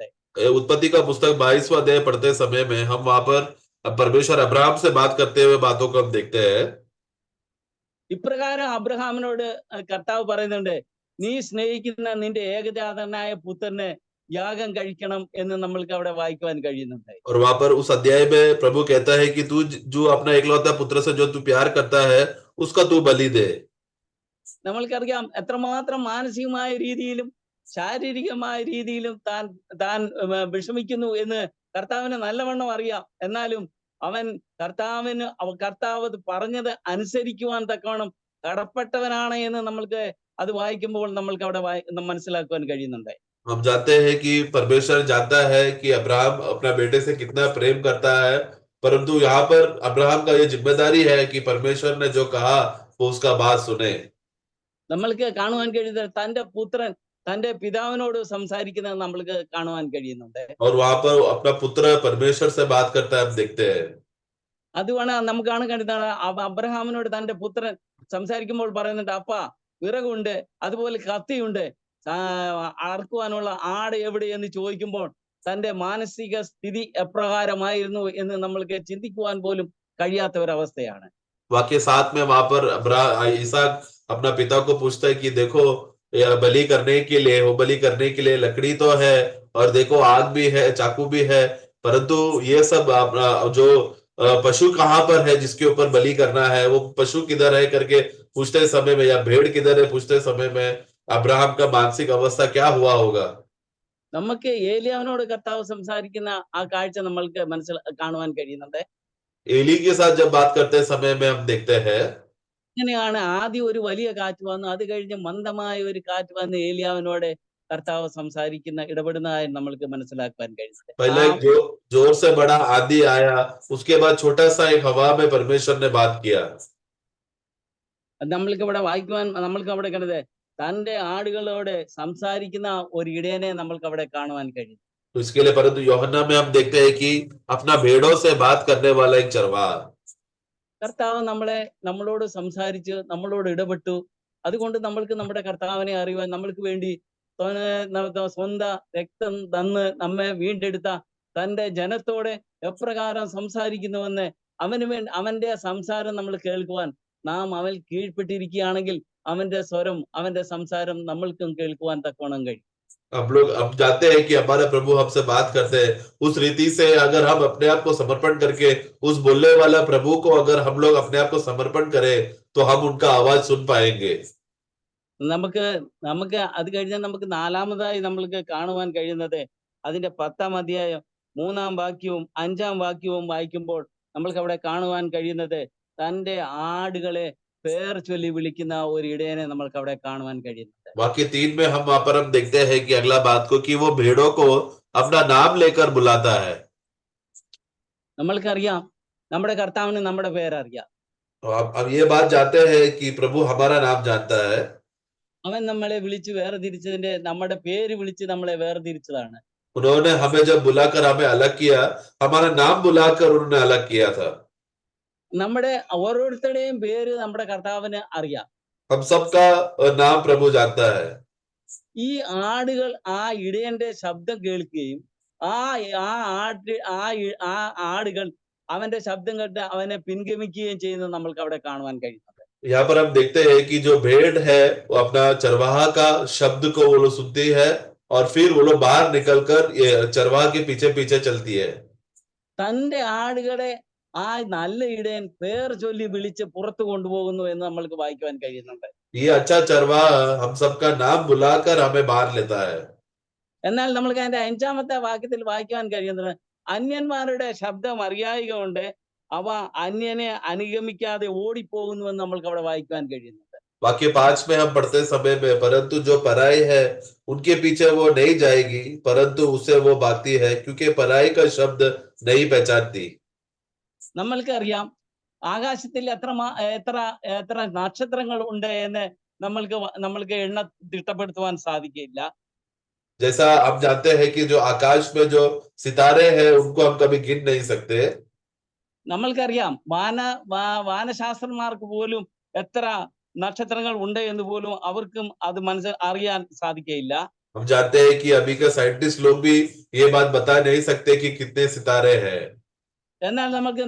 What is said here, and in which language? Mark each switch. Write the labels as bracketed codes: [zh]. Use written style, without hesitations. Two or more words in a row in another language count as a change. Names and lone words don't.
[hi] उत्पत्ति का पुस्तक 22वां अध्याय पढ़ते समय में हम वहां पर परमेश्वर अब्राहम से बात करते हुए बातों को हम देखते हैं। [ml] ഇപ്രകാരം അബ്രഹാമിനോട് കർത്താവ് പറയുന്നുണ്ട്, നീ സ്നേഹിക്കുന്ന നിന്റെ ഏകജാതനായ പുത്രനെ യാഗം കഴിക്കണം എന്ന് നമ്മൾക്ക് അവിടെ വായിക്കുവാൻ കഴിയുന്നുണ്ട്. [hi] और वहां पर उस अध्याय में प्रभु कहता है कि तू जो अपना एकलौता पुत्र से जो तू प्यार करता है उसका तू बलि दे। [ml] നമ്മൾക്കറിയാം എത്രമാത്രം മാനസികമായ രീതിയിലും ശാരീരികമായ രീതിയിലും താൻ വിഷമിക്കുന്നു എന്ന് കർത്താവിന് നല്ലവണ്ണം അറിയാം. എന്നാലും അവൻ കർത്താവ് പറഞ്ഞത് അനുസരിക്കുവാൻ തക്കവണ്ണം കടപ്പെട്ടവനാണ് എന്ന് നമ്മൾക്ക് അത് വായിക്കുമ്പോൾ നമ്മൾക്ക് അവിടെ മനസ്സിലാക്കുവാൻ കഴിയുന്നുണ്ട്. [hi] हम जानते हैं कि परमेश्वर जानता है कि अब्राहम अपना बेटे से कितना प्रेम करता है, परंतु यहाँ पर अब्राहम का ये जिम्मेदारी है कि परमेश्वर ने जो कहा वो उसका बात सुने। [ml] നമ്മൾക്ക് കാണുവാൻ കഴിയുന്നത് തന്റെ പുത്രൻ തന്റെ പിതാവിനോട് സംസാരിക്കുന്നത് നമ്മൾക്ക് കാണുവാൻ കഴിയുന്നുണ്ട്. [hi] और वहां पर अपना पुत्र परमेश्वर से बात करता है, हम देखते हैं। [ml] അതുമാണ് നമുക്ക് കാണാൻ കഴിയുന്നത്. അബ്രഹാമിനോട് തന്റെ പുത്രൻ സംസാരിക്കുമ്പോൾ പറയുന്നുണ്ട്, അപ്പ വിറകുണ്ട്, അതുപോലെ കത്തിയുണ്ട്, അറക്കുവാനുള്ള ആട് എവിടെ എന്ന് ചോദിക്കുമ്പോൾ തന്റെ മാനസിക സ്ഥിതി എപ്രകാരമായിരുന്നു എന്ന് നമ്മൾക്ക് ചിന്തിക്കുവാൻ പോലും കഴിയാത്ത ഒരവസ്ഥയാണ്. [hi] वाक्य 7 में वहां पर इसहाक अपना पिता को पूछता है कि देखो बलि करने के लिए बलि करने के लिए लकड़ी तो है और देखो आग भी है, चाकू भी है, परंतु ये सब जो पशु कहाँ पर है जिसके ऊपर बलि करना है, वो पशु किधर है करके पूछते समय में, या भेड़ किधर है पूछते समय में अब्राहम का मानसिक अवस्था क्या हुआ होगा। [ml] നമുക്ക് ഏലിയാവിനോട് കർത്താവ് സംസാരിക്കുന്ന ആ കാഴ്ച നമ്മൾക്ക് കാണുവാൻ കഴിയുന്നുണ്ട്. [hi] एली के साथ जब बात करते समय में हम देखते हैं [ml] അങ്ങനെയാണ് ആദ്യം ഒരു വലിയ കാറ്റ് വന്നു, അത് കഴിഞ്ഞ് മന്ദമായ ഒരു കാറ്റ് വന്ന് ഏലിയാവിനോട് കർത്താവ് സംസാരിക്കുന്ന ഇടപെടുന്നതായി നമ്മൾക്ക് മനസ്സിലാക്കാൻ കഴിയുന്നത്. [hi] पहले एक जोर से बड़ा आंधी आया, उसके बाद छोटा सा एक हवा में परमेश्वर ने बात किया। [ml] നമ്മൾക്ക് ഇവിടെ വായിക്കുവാൻ നമ്മൾക്ക് അവിടെ കണ്ടത് തന്റെ ആടുകളോട് സംസാരിക്കുന്ന ഒരു ഇടയനെ നമ്മൾക്ക് അവിടെ കാണുവാൻ കഴിയും. [hi] तो इसके लिए परंतु യോഹന്നാ में हम देखते हैं कि अपना भेड़ों से बात करने वाला एक चरवाहा, [ml] കർത്താവ് നമ്മളോട് സംസാരിച്ച് നമ്മളോട് ഇടപെട്ടു. അതുകൊണ്ട് നമ്മൾക്ക് നമ്മുടെ കർത്താവിനെ അറിയുവാൻ നമ്മൾക്ക് വേണ്ടി സ്വന്തം രക്തം തന്ന് നമ്മെ വീണ്ടെടുത്ത തന്റെ ജനത്തോടെ എപ്രകാരം സംസാരിക്കുന്നുവെന്ന് അവന്റെ സംസാരം നമ്മൾ കേൾക്കുവാൻ നാം അവൻ കീഴ്പ്പെട്ടിരിക്കുകയാണെങ്കിൽ അവന്റെ സ്വരം അവന്റെ സംസാരം നമ്മൾക്കും കേൾക്കുവാൻ തക്കവണ്ണം കഴിയും. [hi] हम जानते हैं कि हमारा प्रभु हमसे बात करते हैं, उस रीति से अगर हम अपने आप को समर्पण करके उस बोलने वाला प्रभु को अगर हम लोग अपने आप को समर्पण करें तो हम उनका आवाज सुन पाएंगे। [ml] നമുക്ക് അത് കഴിഞ്ഞാൽ നമുക്ക് നാലാമതായി നമ്മൾക്ക് കാണുവാൻ കഴിയുന്നത് അതിന്റെ 10-ാം അധ്യായം 3-ാം വാക്യവും 5-ാം വാക്യവും വായിക്കുമ്പോൾ നമ്മൾക്ക് അവിടെ കാണുവാൻ കഴിയുന്നത് തന്റെ ആടുകളെ പേർ ചൊല്ലി വിളിക്കുന്ന ഒരു ഇടയനെ നമ്മൾക്ക് അവിടെ കാണുവാൻ കഴിയുന്നത്. [hi] वाक्य 3 में हम वहां पर हम देखते हैं कि अगला बात को कि वो भेड़ों को अपना नाम लेकर बुलाता है। [ml] നമ്മൾക്കറിയാം നമ്മുടെ കർത്താവിന് നമ്മുടെ പേരറിയാം. [hi] तो अब ये बात जानते हैं कि प्रभु हमारा नाम जानता है। [ml] അവൻ നമ്മളെ വിളിച്ച് വേർതിരിച്ചതിന്റെ നമ്മുടെ പേര് വിളിച്ച് നമ്മളെ വേർതിരിച്ചതാണ്. [hi] उन्होंने हमें जब बुलाकर हमें अलग किया, हमारा नाम बुलाकर उन्होंने अलग किया था। [ml] നമ്മുടെ ഓരോരുത്തരുടെയും പേര് നമ്മുടെ കർത്താവിന് അറിയാം. [hi] हम सबका नाम प्रभु जानता है। [ml] ഈ ആടുകൾ ആ ഇടയന്റെ ശബ്ദം കേൾക്കുകയും ആ ആടുകൾ അവന്റെ ശബ്ദം കേട്ട് അവനെ പിൻഗമിക്കുകയും ചെയ്യുന്നത് നമ്മൾക്ക് അവിടെ കാണുവാൻ കഴിയുന്നത്. [hi] यहाँ पर हम देखते हैं कि जो भेड़ है वो अपना चरवाहा का शब्द को वो लोग सुनती है और फिर वो लोग बाहर निकलकर ये चरवाहा के पीछे पीछे चलती है। [ml] തന്റെ ആടുകളെ ആ നല്ല ഇടയൻ പേർ ചൊല്ലി വിളിച്ച് പുറത്തു കൊണ്ടുപോകുന്നു എന്ന് നമ്മൾക്ക് വായിക്കുവാൻ കഴിയുന്നുണ്ട്. [hi] ये अच्छा चरवाहा हम सबका नाम बुलाकर हमें बाहर लेता है। [ml] എന്നാൽ നമ്മൾക്ക് അതിന്റെ 5-ാമത്തെ വാക്യത്തിൽ വായിക്കുവാൻ കഴിയുന്നത് അന്യന്മാരുടെ ശബ്ദം അറിയായിക കൊണ്ട് അവ അന്യനെ അനുഗമിക്കാതെ ഓടിപ്പോകുന്നുവെന്ന് നമ്മൾക്ക് അവിടെ വായിക്കുവാൻ കഴിയുന്നുണ്ട്. [hi] वाक्य 5 में हम पढ़ते समय में, परंतु जो पराई है उनके पीछे वो नहीं जाएगी, परंतु उसे वो भागती है क्योंकि पराई का शब्द नहीं पहचानती। [ml] നമ്മൾക്കറിയാം ആകാശത്തിൽ എത്ര നക്ഷത്രങ്ങൾ ഉണ്ട് എന്ന് നമ്മൾക്ക് എണ്ണ തിട്ടപ്പെടുത്തുവാൻ സാധിക്കില്ല. [hi] जैसा आप जानते हैं कि जो आकाश में जो सितारे हैं उनको हम कभी गिन नहीं सकते। [ml] നമ്മൾക്കറിയാം വാനശാസ്ത്രന്മാർക്ക് പോലും എത്ര നക്ഷത്രങ്ങൾ ഉണ്ട് എന്ന് പോലും അവർക്കും അത് അറിയാൻ സാധിക്കില്ല. [hi] हम जानते हैं कि अभी के साइंटिस्ट लोग भी ये बात बता नहीं सकते कि कितने सितारे हैं।